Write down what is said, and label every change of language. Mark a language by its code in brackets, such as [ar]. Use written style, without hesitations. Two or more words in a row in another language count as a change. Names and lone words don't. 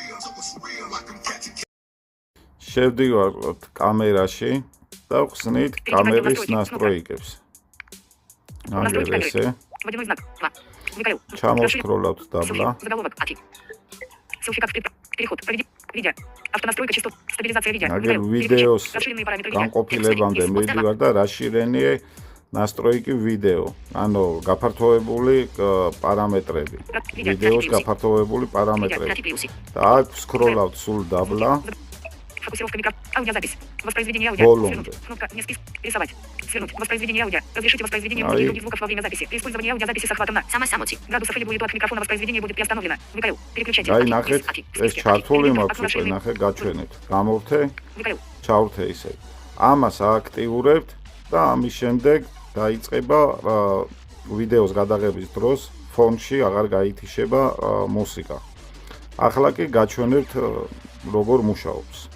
[ka] შევდივართ კამერაში და ვხსნით კამერის настройкებს. აგერ ესე. ჩამოვსკროლავთ დაბლა. აგერ ვიდეოს განყოფილებამდე მივდივარ და [ru] расширение настройки [ka] ვიდეო. ანუ გაფართოებული პარამეტრები. ვიდეოს გაფართოებული პარამეტრები. და აქ ვსკროლავთ სულ დაბლა. [ru] Фокусировка микро. Аудиозапись. Воспроизведение аудио. Кнопка «Не список». Рисовать. Свернуть. Воспроизведение аудио. Разрешите воспроизведение музыки и других звуков во время записи. При использовании аудиозаписи с охватом на градусов или будет от микрофона воспроизведение будет приостановлено. ВКЛ. Переключайте. [ka] Აი ნახეთ, ეს ჩართული მაქვს უკვე, ნახე, გაჩვენეთ. გამოვთე. ჩავთე ისე. ამას ააქტიურებთ და ამის შემდეგ დაიწყება ვიდეოს გადაღების დროს ფონში აღარ გაითიშება მუსიკა. ახლა კი გაჩვენებთ როგორ მუშაობს.